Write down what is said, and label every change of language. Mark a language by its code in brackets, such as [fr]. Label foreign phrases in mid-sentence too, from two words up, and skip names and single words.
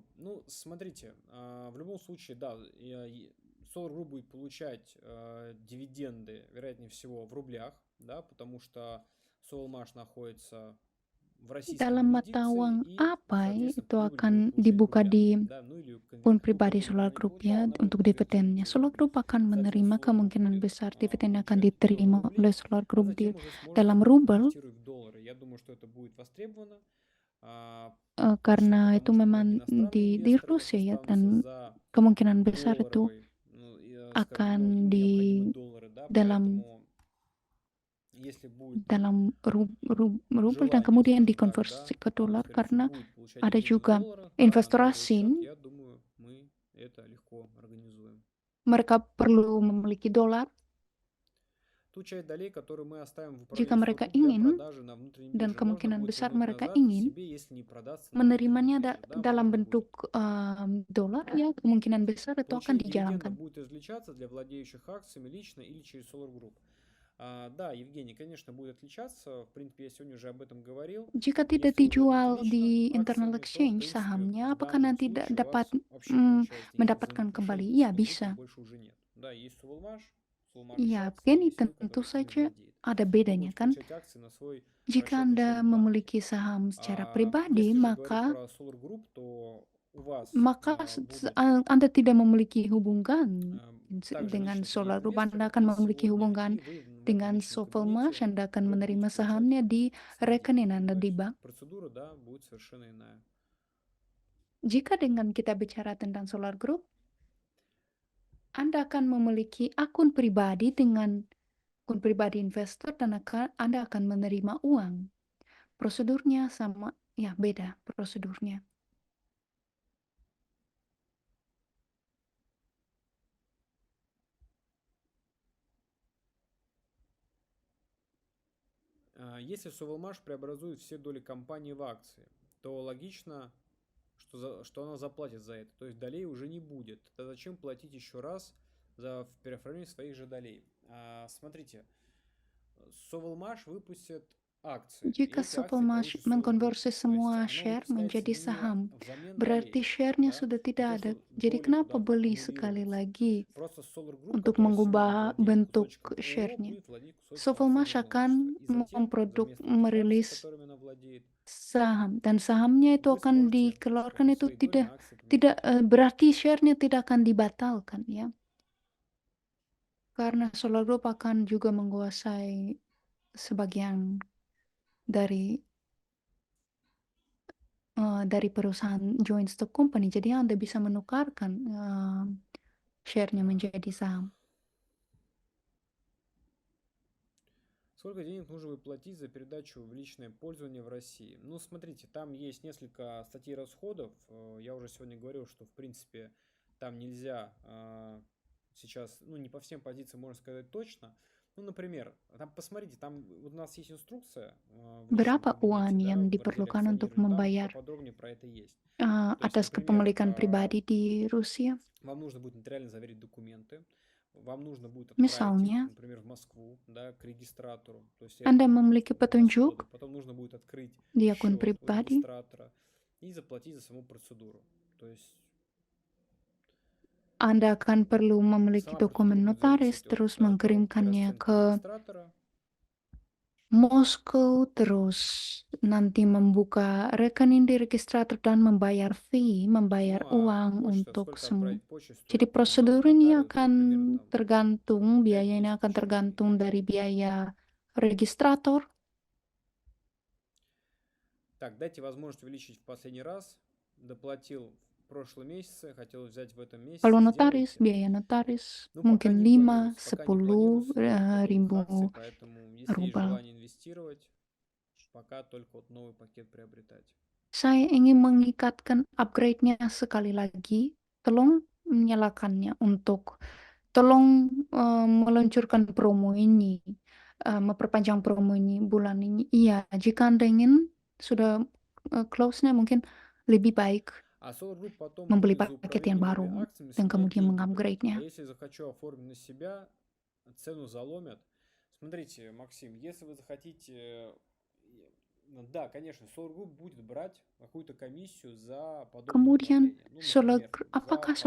[ru] Ну, смотрите, в любом случае, да, Solar Group будет получать дивиденды, вероятнее всего, в рублях, да, потому что SolarMash находится в российские [id] dalam mata [ru] юрисдикции [id] uang [ru] и, [id] apa [ru] соответственно, [id] itu [ru] прибыль [id] akan [ru] будет получать в [id] dibuka [ru] рублях, [id] di [ru] да, ну или [id] akun [ru] ну, [id] pribadi [ru] прибыль бы [id] Solar [ru] она не [id] Group ya [ru] получала, она будет [id] untuk [ru] конвертироваться [id] dividennya. [ru] в [id] Solar [ru] рубли. [id] Group akan [ru] Соответственно, [id] menerima [ru] Solar Group [id] kemungkinan [ru] будет [id] besar dividennya akan [ru] получать доллары [id] diterima [ru] рубли, [id] oleh Solar [ru] а [id] Group [ru] затем уже сможет [id] dalam [ru] это [id] rubel [ru] конвертировать в доллары. Я думаю, что это будет востребовано. Почему? [id] karena itu [ru] Потому что многие [id] memang [ru] иностранные [id] di [ru] инвесторы [id] Rusia ya [ru] останутся [id] dan [ru] за [id] kemungkinan besar itu [ru] долларовой, ну, скажем, ну, [id] akan [ru] им [id] di [ru] необходимы доллары, да, [id] dalam [ru] поэтому если будет [id] rubel dan [ru] желание, [id] kemudian [ru] скажем так, да, [id] dikonversi ke dolar [ru] инвесторов [id] karena [ru] будет получать [id] ada [ru] деньги в [id] juga [ru] долларах, да, на [id] investor [ru] долларовый счет, [id] asing, [ru] я думаю, мы это легко организуем. [id] mereka perlu memiliki dolar. [ru] Ту часть долей, которую мы оставим в [id] Jika [ru] управлении [id] mereka [ru] Solar Group для [id] ingin, [ru] продажи на внутренней [id] dan [ru] бирже, можно [id] kemungkinan [ru] будет [id] besar [ru] вернуть [id] mereka [ru] назад [id] ingin [ru] себе, если не продастся на внутренней [id] menerimanya [ru] бирже, да, [id] dalam [ru] можно будет. [id] bentuk dolar, ya kemungkinan besar itu akan [ru] Получение дивидендов [id] dijalankan. [ru] будет излечаться для владеющих акциями лично или через Solar Group. Да, Евгений, конечно, будет отличаться. В принципе, я сегодня уже об этом говорил. [id] Jika tidak [ru] Если вы [id] dijual [ru] владеете [id] di [ru] лично [id] internal [ru] акциями, то, в [id] exchange [ru] принципе, [id] sahamnya, [ru] в [id] apakah [ru] данном [id] nanti [ru] случае у [id] dapat [ru] вас вообще, получается, никаких [id] mendapatkan [ru] взаимоотношений [id] kembali? [ru] по [id] Ya, [ru] Solar Group [id] bisa. [ru] больше уже нет. Да, есть Sovelmash, Sovelmash [id] Ya, [ru] акции, [id] begini [ru] есть вы, [id] tentu [ru] который ими [id] saja [ru] владеет. [id] ada [ru] Вы [id] bedanya [ru] будете [id] kan. [ru] получать акции на свой [id] Jika [ru] расчетный [id] Anda [ru] счет в банке. [id] memiliki saham secara pribadi, [ru] Если же говорить [id] maka [ru] про Solar Group, то у вас будут [id] Anda tidak memiliki hubungan [ru] также [id] dengan [ru] лично [id] Solar [ru] кредитные [id] Group. [ru] инвесторы, [id] Anda [ru] как [id] akan [ru] есть [id] memiliki [ru] сегодня, [id] hubungan [ru] и вы в этом [id] dengan [ru] личном [id] Sovelmash. [ru] кабинете [id] Anda akan [ru] уже [id] menerima [ru] будете получать [id] sahamnya di [ru] свои деньги. [id] rekening Anda [ru] То [id] di [ru] есть [id] bank. [ru] процедура, да, будет совершенно иная. [id] Jika dengan kita bicara tentang Solar Group, Anda akan memiliki akun pribadi dengan akun pribadi investor dan Anda akan menerima uang. Prosedurnya sama, ya beda prosedurnya. [ru] Если Sovelmash преобразует все доли компании в акции, то логично, что она заплатит за это. То есть долей уже не будет. Тогда зачем платить еще раз за переоформление своих же долей? Смотрите, Sovelmash выпустит акции, и [id] Jika [ru] эти акции [id] Sovelmash [ru] получит Solar Group. [id] mengkonversi [ru] То есть [id] semua [ru] оно [id] share [ru] выпускается [id] menjadi [ru] не [id] saham, [ru] взамен [id] berarti [ru] долей, [id] share-nya [ru] да, [id] sudah [ru] не [id] tidak [ru] то, [id] ada. [ru] что [id] Jadi [ru] доли [id] kenapa [ru] куда-то [id] beli sekali [ru] аккумулируются. [id] lagi [ru] Просто Solar Group, [id] untuk [ru] которая сегодня [id] mengubah [ru] владеет [id] bentuk [ru] кусочком ООО, [id] share-nya? [ru] будет владеть кусочком [id] Sovelmash [ru] акционерного общества. [id] akan [ru] И затем за место этих акций, [id] merilis [ru] которыми она владеет, [id] saham dan sahamnya itu [ru] вы [id] akan [ru] сможете, [id] dikeluarkan, [ru] скажем, [id] itu [ru] свои доли на акции [id] tidak [ru] поменять. [id] berarti share-nya tidak akan dibatalkan ya. Karena Solar Group akan juga menguasai sebagian dari perusahaan [en] joint stock company, [id] jadi Anda bisa menukarkan share-nya [ru] Так. [id] menjadi saham. [ru] Сколько денег нужно выплатить за передачу в личное пользование в России? Ну, смотрите, там есть несколько статей расходов. Я уже сегодня говорил, что, в принципе, там нельзя сейчас, ну, не по всем позициям можно сказать точно. Ну, например, там, посмотрите, там вот у нас есть инструкция в личном [id] Berapa uang [ru] кабинете, да, [id] yang [ru] в разделе [id] diperlukan untuk [ru] акционирования, там [id] membayar [ru] поподробнее про это есть. То есть, [id] atas [ru] например, [id] kepemilikan pribadi di Rusia? [ru] вам нужно будет нотариально заверить документы, вам нужно будет отправить их, [id] Misalnya, [ru] например, в Москву, да, к регистратору. То есть [id] Anda [ru] это [id] memiliki [ru] расходы. [id] petunjuk [ru] Потом нужно будет открыть [id] di akun [ru] счет у [id] pribadi, [ru] регистратора и заплатить за саму процедуру. То есть [id] Anda akan perlu memiliki [ru] сама [id] dokumen [ru] процедура будет [id] notaris, [ru] зависеть от [id] terus [ru] того, [id] mengirimkannya [ru] расценки [id] ke [ru] регистратора. [id] Moskow, terus nanti membuka rekening di registrator dan membayar fee, membayar [ru] Ну, а [id] uang [ru] почта, [id] untuk [ru] сколько [id] semua. [ru] отправить почтой [id] Jadi [ru] стоит [id] prosedur ini [ru] нотариусу, [id] akan [ru] примерно там [id] tergantung, biaya ini [ru] 5-10 [id] akan [ru] тысяч рублей. [id] tergantung dari biaya registrator. [ru] Так, дайте возможность увеличить в последний раз. Доплатил в прошлом месяце, хотел взять в этом месяце. [id] Kalau notaris, [ru] Сделайте. [id] biaya notaris [ru] Ну, пока [id] mungkin [ru] не [id] 5, [ru] планируется. Пока не планируется [id] 10 [ru] подобных [id] ribu [ru] акций, поэтому если есть [id] rubel. [ru] желание инвестировать, пока только вот новый пакет приобретать. [id] Saya ingin mengikatkan upgrade-nya sekali lagi. Tolong menyalakannya tolong meluncurkan promo ini, memperpanjang promo ini bulan ini. Iya, jika Anda ingin sudah close-nya mungkin lebih baik [ru] А Solar Group потом [id] membeli [ru] будет за [id] paket yang [ru] управление [id] baru [ru] моими акциями [id] dan [ru] со мной [id] kemudian [ru] деньги брать. А [id] mengupgrade-nya. [ru] если захочу оформить на себя, цену заломят. Смотрите, Максим, если вы захотите... Да, конечно, Solar Group будет брать какую-то комиссию за подобное [id] Kemudian, [ru] управление. Ну, например, [id] apakah [ru] за